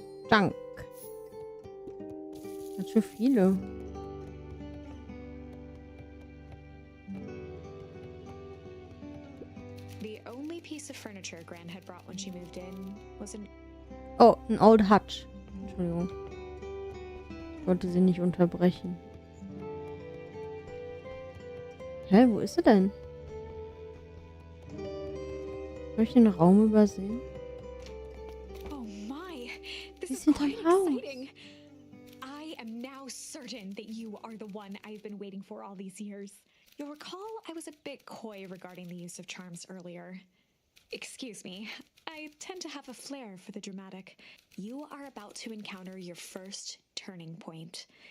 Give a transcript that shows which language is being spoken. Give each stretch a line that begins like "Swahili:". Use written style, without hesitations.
German: Dank. Ganz schön viele.
English: The only piece of furniture Gran had brought when she moved in was an...
German: Oh, ein Old Hutch. Entschuldigung. Ich wollte sie nicht unterbrechen. Hä, wo ist sie denn? Habe ich den Raum übersehen?
English: Oh my! This is
German: hinterm
English: quite
German: Haus.
English: exciting! I am now certain that you are the one I've been waiting for all these years. You'll recall I was a bit coy regarding the use of charms earlier. Excuse me, I tend to have a flair for the dramatic. You are about to encounter your first turning point.